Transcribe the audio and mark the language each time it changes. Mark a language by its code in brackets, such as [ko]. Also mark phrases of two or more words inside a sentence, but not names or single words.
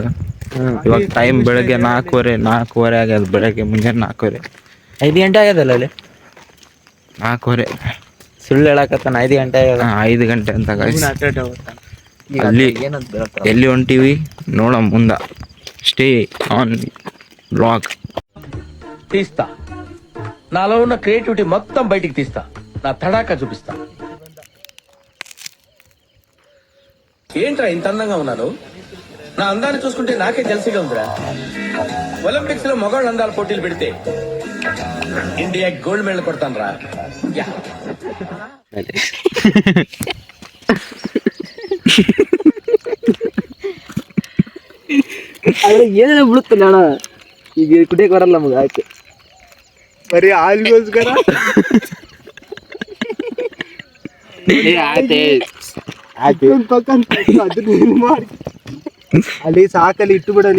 [kn] ಇವಾಗ ಟೈಮ್ ಬೆಳಗ್ಗೆ 4:30 ಆಗ್ಯದ. ಬೆಳಗ್ಗೆ ಮುಂಜಾನೆ 4:30 5 ಗಂಟೆ ಆಗ್ಯದಲ್ಲ ಅಲ್ಲಿ. 4:30 ಸುಳ್ಳು ಹೇಳಕತ್ತಾನ 5 ಗಂಟೆ ಆಗ್ಯದ. 5 ಗಂಟೆ ಅಂತ ಗಾಯ್ಸ್. ಅಲ್ಲಿ ಎಲ್ಲಿ ಹೊಂಟಿವಿ ನೋಡ ಮುಂದ. [en] stay on blog. [te] తీస్తా నాలో ఉన్న క్రియేటివిటీ మొత్తం బయటికి తీస్తా. నా తడాకా చూపిస్తా. ఏంట్రా ఇంత అందంగా ఉన్నాను? నా అందాన్ని చూసుకుంటే నాకే జల్సీగా ఉందిరా. ఒలింపిక్స్ లో మగవాళ్ళ అందాల పోటీలు పెడితే ఇండియా [en] gold medal [te] కొడతాను రా. [kn] ಆದ್ರೆ ಏನೇನೋ ಬಿಡುತ್ತಲ್ಲ ಅಣ್ಣ. ಈಗ ಕುಡಿಯಕ್ಕೆ ಬರಲ್ಲ ನಮಗೆ. ಆಯ್ತು ಬರೀ ಹಾಲ್ಗೋಸ್ಕರ ಅಲ್ಲಿ ಸಾಕಲ್ಲಿ ಇಟ್ಟು ಬಿಡಲಿ.